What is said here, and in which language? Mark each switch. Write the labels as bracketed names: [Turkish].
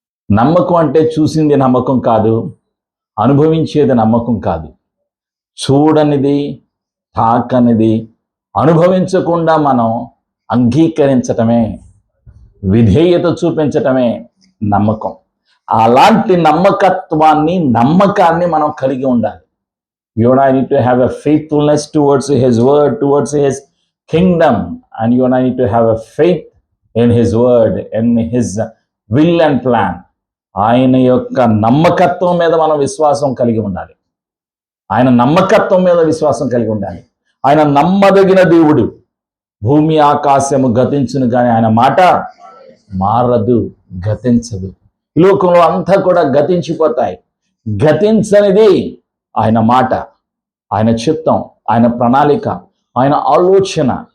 [Telugu] నమ్మకం అంటే చూసింది నమ్మకం కాదు, అనుభవించేది నమ్మకం కాదు. చూడనిది, తాకనిది అనుభవించకుండా మనం అంగీకరించటమే, విధేయత చూపించటమే నమ్మకం. అలాంటి నమ్మకాన్ని మనం కలిగి ఉండాలి. [English] You and I need to have a faithfulness towards His word, towards His kingdom, and you and I need to have a faith in His word, in His will and plan. [Telugu] ఆయన యొక్క నమ్మకత్వం మీద మనం విశ్వాసం కలిగి ఉండాలి. ఆయన నమ్మకత్వం మీద విశ్వాసం కలిగి ఉండాలి. ఆయన నమ్మదగిన దేవుడు. భూమి ఆకాశము గతించును కానీ ఆయన మాట మారదు, గతించదు. ఈ లోకంలో అంతా కూడా గతించిపోతాయి. గతించనిది ఆయన మాట, ఆయన చిత్తం, ఆయన ప్రణాళిక, ఆయన ఆలోచన.